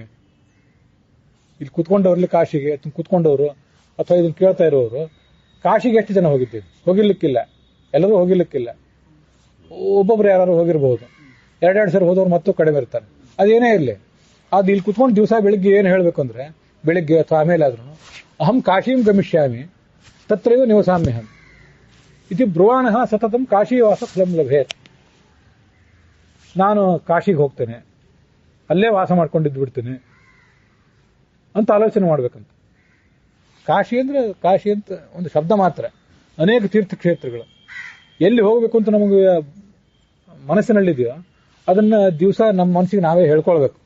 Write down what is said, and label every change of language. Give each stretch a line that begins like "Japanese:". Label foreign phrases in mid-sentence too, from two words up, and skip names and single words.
Kannada: ಇಲ್ಲಿ ಕುತ್ಕೊಂಡವ್ರಲ್ಲಿ ಕಾಶಿಗೆ ಕುತ್ಕೊಂಡವರು ಅಥವಾ ಇದನ್ನು ಕೇಳ್ತಾ ಇರೋರು ಕಾಶಿಗೆ ಎಷ್ಟು ಜನ ಹೋಗಿದ್ದೇವೆ? ಹೋಗಿರ್ಲಿಕ್ಕಿಲ್ಲ, ಎಲ್ಲರೂ ಹೋಗಿರ್ಲಿಕ್ಕಿಲ್ಲ. ಒಬ್ಬೊಬ್ರು ಯಾರು ಹೋಗಿರಬಹುದು. 2 ಸರಿ ಹೋದವ್ರು ಮತ್ತೂ ಕಡಿಮೆ ಇರ್ತಾರೆ. ಅದೇನೇ ಇರಲಿ, ಅದು ಇಲ್ಲಿ ಕುತ್ಕೊಂಡು ದಿವಸ ಬೆಳಿಗ್ಗೆ ಏನು ಹೇಳಬೇಕು ಅಂದ್ರೆ, ಬೆಳಿಗ್ಗೆ ಅಥವಾ ಆಮೇಲೆ ಆದ್ರೂ
Sanskrit: ಅಹಂ ಕಾಶೀಂ ಗಮಿಷ್ಯಾಮಿ ತತ್ರೈವ ನಿವಸಾಮ್ಯಹಂ ಇತಿ ಬ್ರುವಾಣಃ ಸತತಂ ಕಾಶೀವಾಸ ಫಲಂ ಲಭೇತ್.
Kannada: ನಾನು ಕಾಶಿಗೆ ಹೋಗ್ತೇನೆ, ಅಲ್ಲೇ ವಾಸ ಮಾಡ್ಕೊಂಡಿದ್ದು ಬಿಡ್ತೇನೆ ಅಂತ ಆಲೋಚನೆ ಮಾಡ್ಬೇಕಂತ. ಕಾಶಿ ಅಂತ ಒಂದು ಶಬ್ದ ಮಾತ್ರ. ಅನೇಕ ತೀರ್ಥಕ್ಷೇತ್ರಗಳು ಎಲ್ಲಿ ಹೋಗಬೇಕು ಅಂತ ನಮಗೆ ಮನಸ್ಸಿನಲ್ಲಿದೆಯೋ ಅದನ್ನ ದಿವಸ ನಮ್ಮ ಮನಸ್ಸಿಗೆ ನಾವೇ ಹೇಳ್ಕೊಳ್ಬೇಕು.